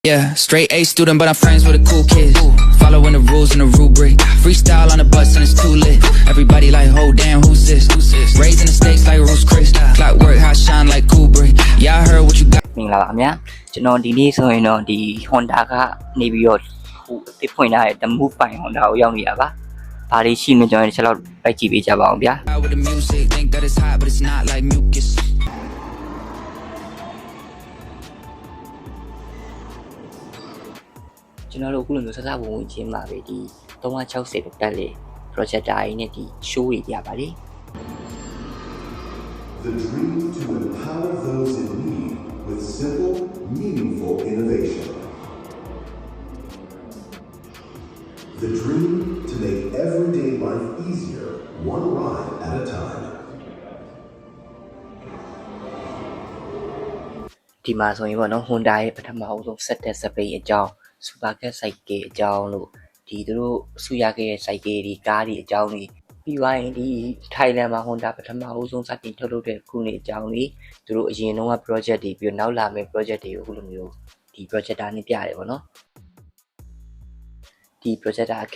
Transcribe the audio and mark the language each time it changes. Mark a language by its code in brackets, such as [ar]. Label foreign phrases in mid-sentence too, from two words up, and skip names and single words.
[en] Yeah, straight A student, but I'm friends with the cool kids. Following the rules and the rubric. Freestyle on the bus and it's too lit. Everybody like, oh damn, who's this? Raising the stakes like Bruce Chris. Clockwork, hot shine like Kubrick. Yeah, I heard what you got. [my] မင်္ဂလာပါခင်ဗျာကျွန်တော်ဒီနေ့ဆိုရင်တော့ဒီ Honda ကနေပြီးတော့ဟိုအသစ်ဖွင့်ထားတဲ့ The Move ပိုင် Honda ကိုရောက်နေတာပါဘာတွေရှိမလဲကျွန်တော်တစ်ချက်လောက်လိုက်ကြည့်ပေးကြပါအောင်ဗျာ [en] With the music, think that it's hot, but it's not like mucus. [my] ကျွန်တော်တို့အခုလိုမျိုးစကားဝင်ချင်းမှာပဲဒီ360ပဲတက်လေ projector ရင်းနဲ့ဒီ show တွေပြပါလေ [en] The dream to empower those in need with simple, meaningful innovation. The dream to make everyday life easier, one ride at a time. [my] ဒီမှာဆိုရင်ပေါ့နော် Honda ရဲ့ပထမအဆုံးဆက်တဲ့စပိန်အကြောင်း Supercat Cycle အကြောင်းလို့ဒီသူတို့ဆူရခဲ့တဲ့ cycle တွေကားတွေအကြောင်းတွေပြီးသွားရင်ဒီထိုင်လန်မှာ Honda ပထမအဆုံးစတင်ထုတ်လုပ်တဲ့ခုနှစ်အကြောင်းတွေသူတို့အရင်တုန်းက project တွေပြီးနောက်လာမယ့် project တွေကိုအခုလိုမျိုးဒီ projector နဲ့ပြရတယ်ပေါ့နော်ဒီ projector အခ